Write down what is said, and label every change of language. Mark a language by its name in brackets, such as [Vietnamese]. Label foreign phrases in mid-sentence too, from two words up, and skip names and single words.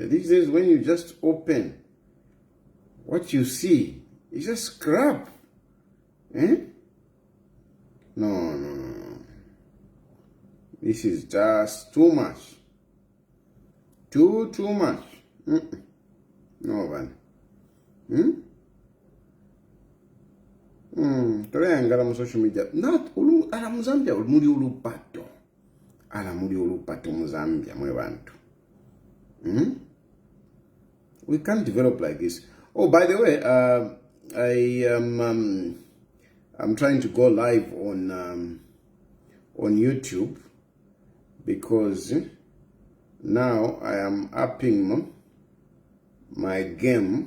[English] These days, when you just open, what you see is just crap. No. This is just too much. Too much. No, man. [Bemba] Tolayangala mu [English] social media. [Bemba] Not ala Muzambia muri ulupato. Ala muri ulupato Muzambia mwe bantu. [English] We can't develop like this. Oh, by the way, I'm trying to go live on YouTube because now I am upping my game.